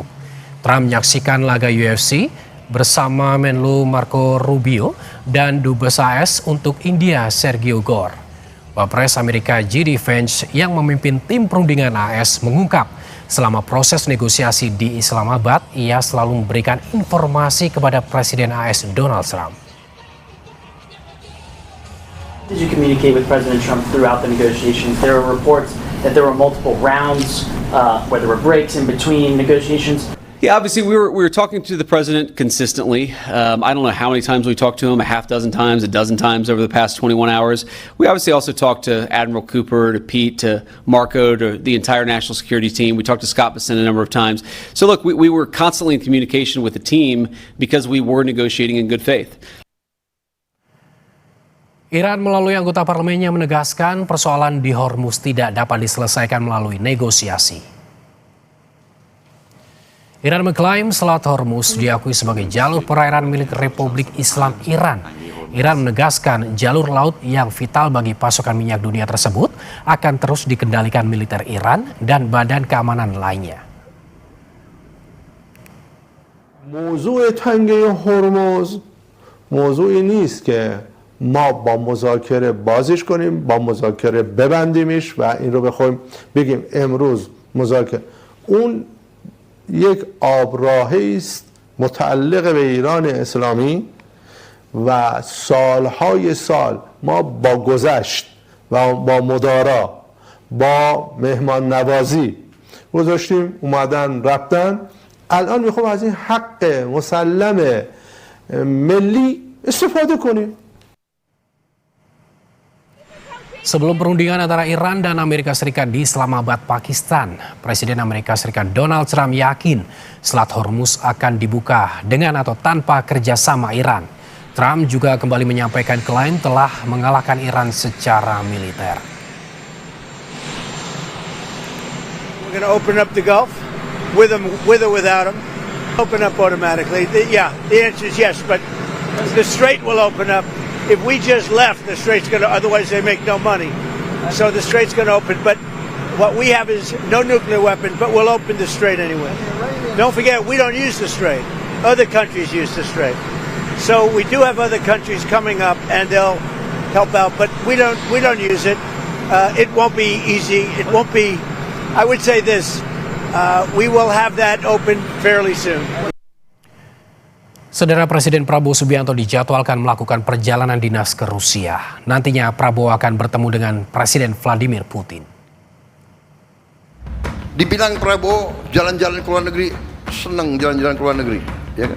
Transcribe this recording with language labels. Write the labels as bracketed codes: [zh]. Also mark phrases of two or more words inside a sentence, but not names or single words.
[id] Trump menyaksikan laga UFC bersama Menlu Marco Rubio dan Dubes AS untuk India Sergio Gore. Wapres Amerika J.D. Vance yang memimpin tim perundingan AS mengungkap selama proses negosiasi di Islamabad, ia selalu memberikan informasi kepada Presiden AS Donald Trump. [en] Did you communicate with President Trump throughout the negotiations? There are reports that there were multiple rounds, where there were breaks in between negotiations. Yeah, obviously we were talking to the president consistently. I don't know how many times we talked to him, a half dozen times, a dozen times over the past 21 hours. We obviously also talked to Admiral Cooper, to Pete, to Marco, to the entire national security team. We talked to Scott Bessent a number of times. So look, we were constantly in communication with the team because we were negotiating in good faith. [id] Iran melalui anggota parlemennya menegaskan persoalan di Hormuz tidak dapat diselesaikan melalui negosiasi. Iran mengklaim Selat Hormuz diakui sebagai jalur perairan milik Republik Islam Iran. Iran menegaskan jalur laut yang vital bagi pasokan minyak dunia tersebut akan terus dikendalikan militer Iran dan badan keamanan lainnya. [fa] موضوع تنگه هرمز موضوعی نیست که ما با مذاکره بازش کنیم، با مذاکره ببندیمش و این رو بخوایم بگیم امروز مذاکره. اون یک آبراهی است متعلق به ایران اسلامی و سالهای سال ما با گذشت و با مدارا با مهمان نوازی گذاشتیم، اومدن رفتن. الان میخوام از این حق مسلم ملی استفاده کنیم. [id] Sebelum perundingan antara Iran dan Amerika Serikat di Islamabad, Pakistan, Presiden Amerika Serikat Donald Trump yakin Selat Hormuz akan dibuka dengan atau tanpa kerjasama Iran. Trump juga kembali menyampaikan klaim telah mengalahkan Iran secara militer. [en] We're going to open up the Gulf with or without them. Open up automatically. The answer is yes, but the strait will open up. If we just left, the strait's going to, otherwise they make no money. So the strait's going to open. But what we have is no nuclear weapons, but we'll open the strait anyway. Don't forget, we don't use the strait. Other countries use the strait. So we do have other countries coming up, and they'll help out. But we don't use it. It won't be easy. It won't be. I would say this: we will have that open fairly soon. [id] Saudara, Presiden Prabowo Subianto dijadwalkan melakukan perjalanan dinas ke Rusia. Nantinya Prabowo akan bertemu dengan Presiden Vladimir Putin. Dibilang Prabowo jalan-jalan ke luar negeri, senang jalan-jalan ke luar negeri, ya kan?